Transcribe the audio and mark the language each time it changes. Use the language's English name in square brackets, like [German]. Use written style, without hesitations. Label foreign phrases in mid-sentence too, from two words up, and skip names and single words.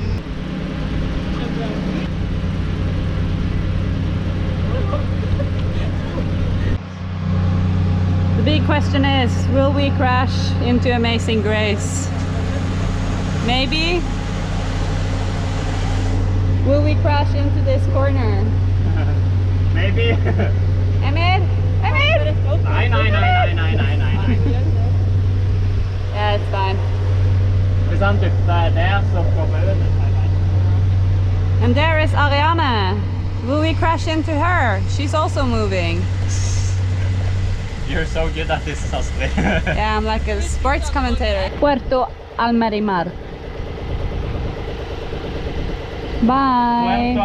[English] The big question is, will we crash into Amazing Grace? Maybe? Will we crash into this corner? Maybe. Emil? Emil? [Norwegian] Nei. [English] Yeah, it's fine. [Norwegian] Hvis han dytter der, så kommer det. [English] And there is Ariane. Will we crash into her? She's also moving. You're so good at this, Astrid. Yeah, I'm like a sports commentator. Puerto Almarimar. Bye.